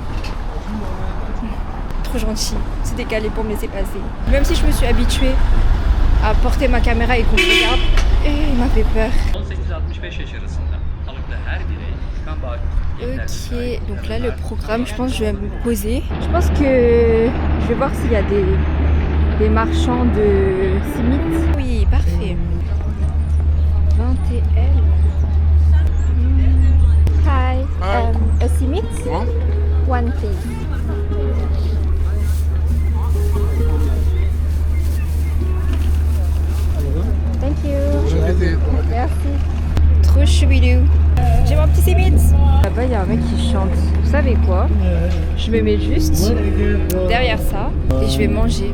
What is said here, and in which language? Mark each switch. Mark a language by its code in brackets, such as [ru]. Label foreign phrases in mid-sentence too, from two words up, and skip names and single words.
[fr] Trop gentil, c'est décalé pour me laisser passer. Même si je me suis habituée à porter ma caméra et qu'on me regarde, il m'a fait peur. [tr] 18-65 yaş arasında kalıplı her birey kan bağ [fr] Ok, donc là le programme, je pense que je vais me poser. Je pense que je vais voir s'il y a des marchands de simit. Oui, parfait. 20 TL. [en] Hi, a simit? One please. Thank you. [fr] Merci. Trop choubidou. J'ai mon petit simit. Là-bas, il y a un mec qui chante. Vous savez quoi? Je me mets juste derrière ça et je vais manger.